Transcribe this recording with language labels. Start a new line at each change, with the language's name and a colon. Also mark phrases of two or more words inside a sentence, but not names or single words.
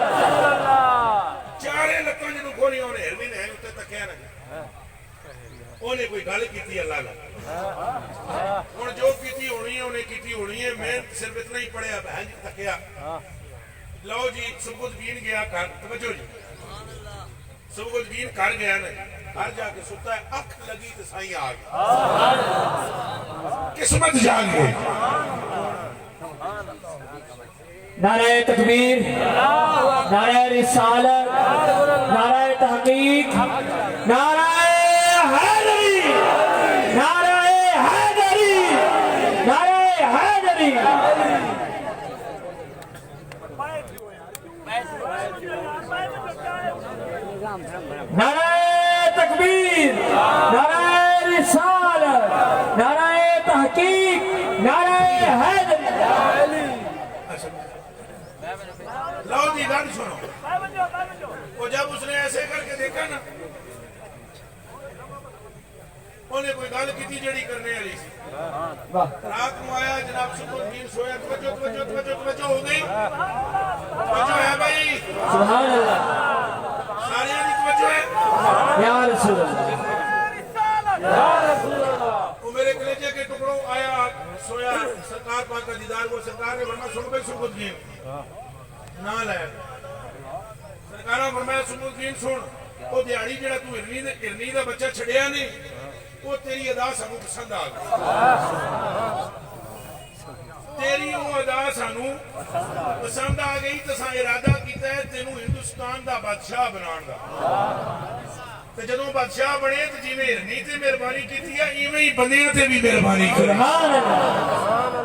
Punjabi: ਚਾਰੇ ਲੱਤਾਂ ਜਦੋਂ ਖੋਲ੍ਹੀਆਂ ਉਹਨੇ ਹਿਰਨੀ ਨੇ ਉੱਤੇ ਤੱਕਿਆ ਨਾ ਉਹਨੇ ਕੋਈ ਗੱਲ ਕੀਤੀ ਅੱਲਾਹ ਨਾਲ ਹੁਣ ਜੋ ਕੀਤੀ ਹੋਣੀ ਹੈ ਉਹਨੇ ਕੀਤੀ ਹੋਣੀ ਹੈ ਮੈਂ ਸਿਰਫ਼ ਇਤਨਾ ਹੀ ਪੜ੍ਹਿਆ ਬਹਿਨ ਤੱਕਿਆ ਲੋ ਜੀ ਸੁਬੁੱਦੀਨ ਗਿਆ ਘਰ ਤਵੱਜੋ ਜੀ ਸੁਬੁੱਦੀਨ ਘਰ ਗਿਆ ਨਾ ਘਰ ਜਾਕੇ ਸੁੱਤਾ ਹੈ ਅੱਖ ਲੱਗੀ ਤੋ ਸਾਈਂ ਆ ਗਿਆ ਕਿਸਮਤ ਜਾਗ ਗਈ
Urdu: نعرۂ تکبیر نعرۂ رسالت نعرۂ تحقیق نعرۂ حیدری نعرۂ تکبیر نعرۂ رسالت نعرۂ تحقیق نعرۂ حیدری
Punjabi: ਲੋ ਜੀ ਗੱਲ ਸੁਣੋ ਵੇਖਿਆ ਨਾ ਉਹਨੇ ਕੋਈ ਗੱਲ ਕੀਤੀ ਜਿਹੜੀ ਕਰਨੇ ਵਾਲੀ ਸੀ ਵਾਹ ਰਾਤ ਨੂੰ ਆਇਆ ਜਨਾਬ ਸੁਪਰਦੀਨ ਸੋਇਆ ਤਵੱਜੋ ਹੋ ਗਈ ਤਵੱਜੋ ਹੈ ਭਾਈ
Arabic: سبحان الله
Punjabi: ਸਾਰਿਆਂ ਦੀ ਤਵੱਜੋ ਹੈ
Arabic: یا رسول اللہ یا رسول اللہ
Punjabi: وہ میرے کلیجے کے ٹکڑوں آیا سویا سرکار پاک کا دیدار وہ سرکار نے فرمایا سن بھائی سبودین نہ لائے سرکار نے فرمایا سبودین سن وہ دیہڑی جڑا تو ہرنی دا بچہ چھڑیا نہیں وہ تیری ادا سانو پسند آ گئی تیری وہ ادا سانو پسند آ گئی تو سا ارادہ کیتا ہے تینوں ہندوستان دا بادشاہ بنان دا تے جدوں بادشاہ بنے تے جویں ہرنی تے مہربانی کیتی ہے ایویں ہی بندیاں تے بھی مہربانی کرے
Arabic: سبحان اللہ